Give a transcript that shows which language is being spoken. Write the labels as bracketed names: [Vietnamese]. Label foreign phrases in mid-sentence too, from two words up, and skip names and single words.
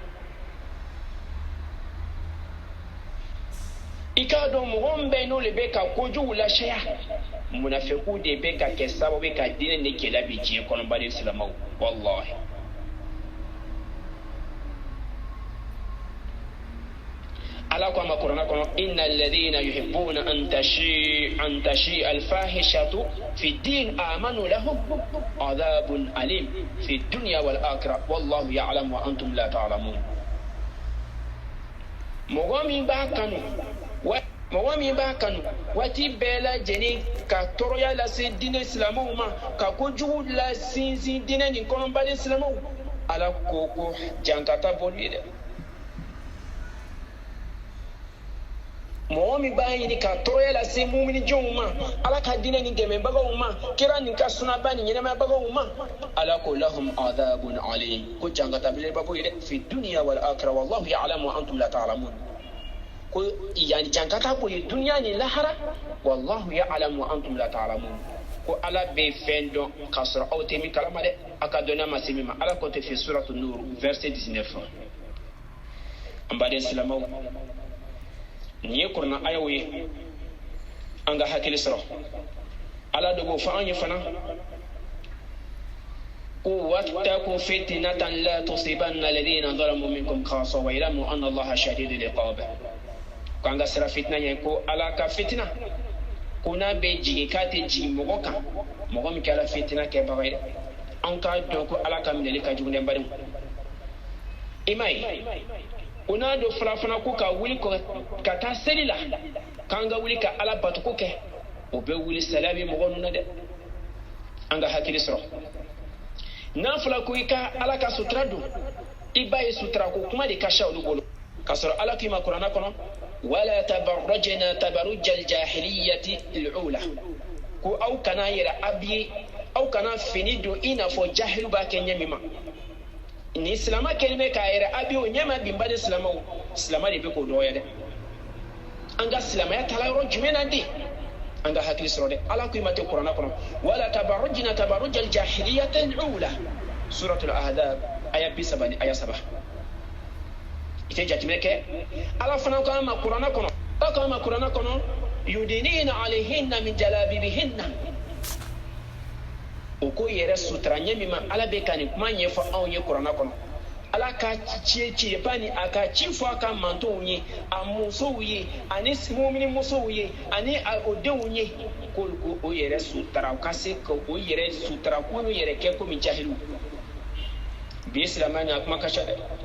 [Bambara] i k'a dɔn mɔgɔ min bɛ n'o le bɛ ka kojugu lasaya munafiku de bɛ ka kɛ sababu ka diinɛ ni gɛlɛya bi diɲɛ kɔnɔ bari silamaw wallahi ala ko a ma kuranna kɔnɔ [Arabic] إن الذين يحبون أن تشيع الفاحشة في الذين آمنوا لهم عذاب أليم في الدنيا والآخرة والله يعلم وأنتم لا تعلمون [Bambara] mɔgɔ min b'a kanu waati bɛɛ lajɛlen ka tɔɔrɔya lase diinɛ silamɛw ma ka kojugu lasinsin diinɛ nin kɔnɔ baden silamɛw ala ko jankata bɔli ye dɛ mɔgɔ min b'a ɲini ka tɔɔrɔya lase muminidenw ma ala ka diinɛ nin dɛmɛbagaw ma kira nin ka sunaba nin ɲɛnɛmayabagaw ma ala ko lahum [Arabic] عذاب أليم [Bambara] ko jankata belebeleba b'o ye dɛ [Arabic] في الدنيا والآخرة والله يعلم وأنتم لا تعلمون [Bambara] ko yani jankata b'o ye dunya ni lahara [Arabic] والله يعلم وأنتم لا تعلمون [Bambara] ko ala bɛ fɛn dɔn k'a sɔrɔ aw tɛ min kalama dɛ a ka dɔnniya ma se min ma ala ko tɛ [Arabic] في سورة النور [Bambara] verset 19 an baden silamaw nin ye kuranna ayaw ye an ka hakili sɔrɔ ala de b'o fɔ an ye fana ko [Arabic] واتقوا فتنة لا تصيبن الذين ظلموا منكم خاصة ويعلم أن الله شديد العقاب [Bambara] ko an ka sira fitina ye ko ala ka fitina ko n'a bɛ jigin k'a tɛ jigin mɔgɔ kan mɔgɔ min kɛra fitina kɛbaga ye an k'a dɔn ko ala ka minɛli ka jugu dɛ badenw i m'a ye o n'a dɔn fana ko ka wuli ka taa seli la k'an ka wuli ka ala batuko kɛ o bɛ wuli saliya bɛ mɔgɔ ninnu na dɛ an ka hakili sɔrɔ n'a fɔra ko i ka ala ka sutura don i b'a ye sutura ko kuma de ka ca olu bolo k'a sɔrɔ ala k'i ma kuranna kɔnɔ [Arabic] ولا تبرجن تبرج الجاهلية الأولى [Bambara] ko aw kana yɛrɛ abiye aw kana fini don i n'a fɔ jahilu b'a kɛ ɲɛ min ma ni silama kɛlen bɛ k'a yɛrɛ abiye o ɲɛma binba de silamaw silama de bɛ k'o dɔgɔya dɛ an ka silamaya taala yɔrɔ jumɛn na de an ka hakili sɔrɔ dɛ ala ko i ma tɛ kuranna kɔnɔ [Arabic] ولا تبرجن تبرج الجاهلية الأولى سورة الأحزاب [Bambara] aya 30 aya 7 ite jatimɛ kɛ ala fana ko an ma kuranna kɔnɔ ala ko an ma kuranna kɔnɔ [Arabic] يدنين عليهن من جلابيبهن [Bambara] o ko yɛrɛ sutura ɲɛ min ma ala bɛ ka nin kuma ɲɛfɔ anw ye kuranna kɔnɔ ala ka ci bani a ka ci fɔ a ka mantonw ye a musow ye ani mumini musow ye ani o denw ye k'olu o yɛrɛ sutura u ka se ka o yɛrɛ sutura k'olu yɛrɛ kɛ komi jahilu bi silamɛya ɲa kuma ka ca dɛ